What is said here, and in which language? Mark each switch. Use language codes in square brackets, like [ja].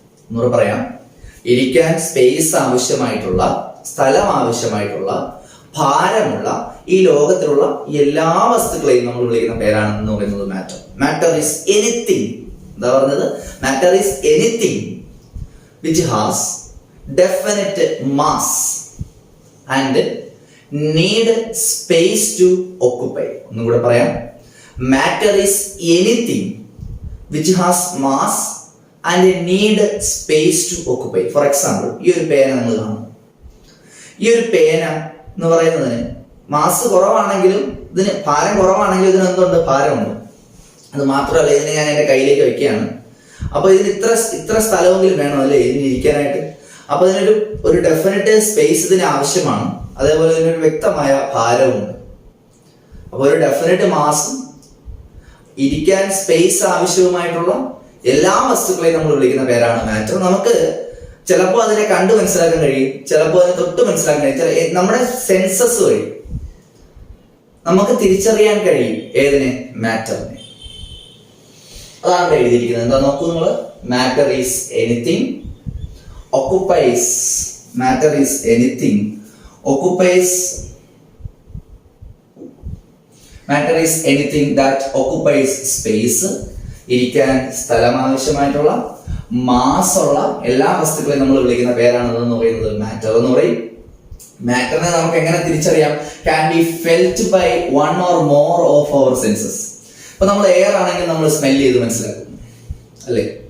[ml] എന്നൂടെ പറയാം, ഇരിക്കാൻ സ്പേസ് ആവശ്യമായിട്ടുള്ള, സ്ഥലം ആവശ്യമായിട്ടുള്ള, ഭാരമുള്ള ഈ ലോകത്തിലുള്ള എല്ലാ വസ്തുക്കളെയും നമ്മൾ വിളിക്കുന്ന പേരാണ് എന്ന് പറയുന്നത് മാറ്റർ. [en] Matter is anything. [ml] എന്താ പറഞ്ഞത്? Matter is anything [en] which has definite mass and need space to occupy. [ml] ഒന്നും കൂടെ പറയാം. [en] Matter is anything which has mass and need space to occupy. For example, [ml] ഈ ഒരു പേന നമ്മൾ കാണും. ഈ ഒരു പേന എന്ന് പറയുന്നതിന് മാസ് കുറവാണെങ്കിലും ഇതിന് ഭാരം കുറവാണെങ്കിലും ഇതിന് എന്തുണ്ട്? ഭാരമുണ്ട്. അത് മാത്രമല്ല, ഇതിനെ ഞാൻ എൻ്റെ കയ്യിലേക്ക് വയ്ക്കുകയാണ്. അപ്പൊ ഇതിന് ഇത്ര സ്ഥലമെങ്കിലും വേണം അല്ലേ ഇതിന് ഇരിക്കാനായിട്ട്. അപ്പൊ ഇതിനൊരു ഡെഫിനറ്റ് സ്പേസ് ഇതിന് ആവശ്യമാണ്. അതേപോലെ ഇതിനൊരു വ്യക്തമായ ഭാരവുമുണ്ട്. അപ്പൊ ഒരു ഡെഫിനറ്റ് മാസും ഇരിക്കാൻ സ്പേസ് ആവശ്യവുമായിട്ടുള്ള എല്ലാ വസ്തുക്കളെയും നമ്മൾ വിളിക്കുന്ന പേരാണ് മാറ്റർ. നമുക്ക് ചിലപ്പോൾ അതിനെ കണ്ടു മനസ്സിലാക്കാൻ കഴിയും, ചിലപ്പോൾ അതിനെ തൊട്ട് മനസ്സിലാക്കാൻ കഴിയും. നമ്മുടെ സെൻസസ് വഴി നമുക്ക് തിരിച്ചറിയാൻ കഴിയും ഏതിനെ? മാറ്ററിനെ. അതാണ് എഴുതിയിരിക്കുന്നത്. എന്താ നോക്കൂ നിങ്ങൾ. [en] Matter is anything occupies. Matter is anything occupies. Matter is anything that occupies space. [ml] ഇരിക്കാൻ സ്ഥലം ആവശ്യമായിട്ടുള്ള മാസ് ഉള്ള എല്ലാ വസ്തുക്കളെയും നമ്മൾ വിളിക്കുന്ന പേരാണെന്ന് പറയുന്നത് മാറ്റർ എന്ന് പറയും. മാറ്ററിനെ നമുക്ക് എങ്ങനെ തിരിച്ചറിയാം? [en] Can be felt by one or more of our senses. [ml] ഇപ്പൊ നമ്മൾ എയർ ആണെങ്കിൽ നമ്മൾ സ്മെൽ ചെയ്ത് മനസ്സിലാക്കുന്നു അല്ലേ?